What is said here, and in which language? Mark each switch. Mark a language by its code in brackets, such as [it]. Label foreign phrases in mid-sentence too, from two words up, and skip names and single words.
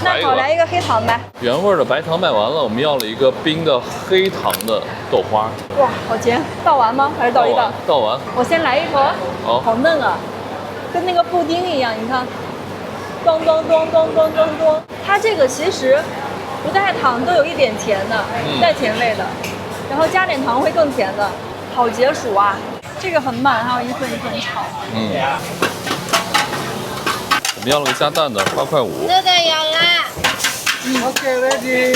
[zh] 那好，來一個黑糖唄。原味的白糖賣完了，我們要了一個冰的黑糖的豆花。哇，好甜！倒完嗎？還是倒一半？倒完。我先來一口。好。好嫩啊，跟那個布丁一樣，你看，咚咚咚咚咚咚咚。它這個其實不帶糖都有一點甜的，帶甜味的，然後加點糖會更甜的，好解暑啊。這個很慢，還要一份一份炒。我們要了個加蛋的，8.5塊。這個有啦。 [en] OK ready。